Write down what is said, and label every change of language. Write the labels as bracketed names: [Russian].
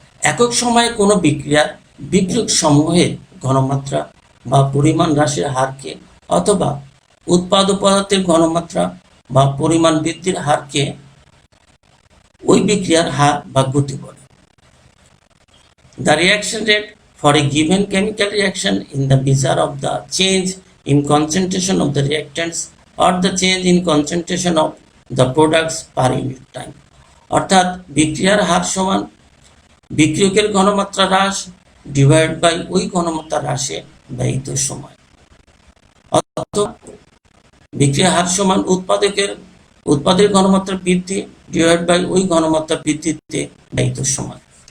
[Bangla] একক সময়ে কোনো বিক্রিয়ার বিক্রিয়ক সমূহের ঘনমাত্রা বা পরিমাণ হ্রাসের হারকে অথবা উৎপাদক পদার্থের ঘনমাত্রা বা পরিমাণ বৃদ্ধির হারকে ওই বিক্রিয়ার হার বা গতি বলে। [English] The reaction rate for a given chemical reaction in the measure of the change in concentration of the reactants or the change in concentration of the products per unit time। [Bangla] অর্থাৎ বিক্রিয়ার হার সমান বিক্রিয়কের ঘনমাত্রা হ্রাস ডিভাইড বাই ওই ঘনমাত্রা হ্রাসে ব্যয়িত সময়, অথবা বিক্রিয়ার হার সমান উৎপাদের ঘনমাত্রা বৃদ্ধি ডিভাইড বাই ওই ঘনমাত্রা বৃদ্ধিতে ব্যয়িত সময়।